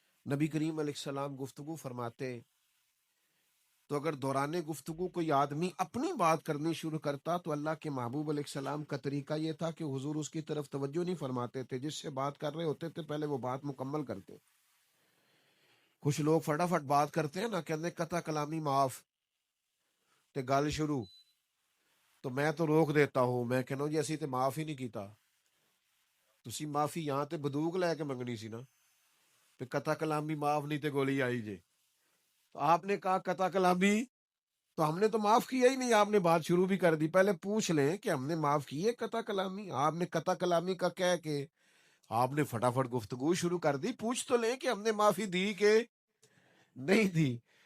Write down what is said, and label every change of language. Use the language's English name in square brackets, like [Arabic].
[Urdu] نبی کریم علیہ السلام گفتگو فرماتے ہیں تو اگر دوران گفتگو کوئی آدمی اپنی بات کرنی شروع کرتا تو اللہ کے محبوب علیہ السلام کا طریقہ یہ تھا کہ حضور اس کی طرف توجہ نہیں فرماتے تھے. جس سے بات کر رہے ہوتے تھے پہلے وہ بات مکمل کرتے. کچھ لوگ فٹافٹ بات کرتے ہیں نا، کہتے [Punjabi] قطع کلامی معاف تے گل شروع. [Urdu] تو میں تو روک دیتا ہوں، [Punjabi] میں کہنا جی اسی تے معاف ہی نہیں کیتا. تسی معافی یہاں تے بندوق لے کے منگنی سی نا، تے قطع کلامی معاف نہیں تے گولی آئی جے. [Urdu] تو آپ نے کہا قطع کلامی، تو ہم نے تو معاف کیا ہی نہیں، آپ نے بات شروع بھی کر دی. پہلے پوچھ لیں کہ ہم نے معاف کی ہے قطع کلامی. آپ نے قطع کلامی کا کہہ کے آپ نے فٹافٹ گفتگو شروع کر دی. پوچھ تو لیں کہ ہم نے معافی دی کہ نہیں دی.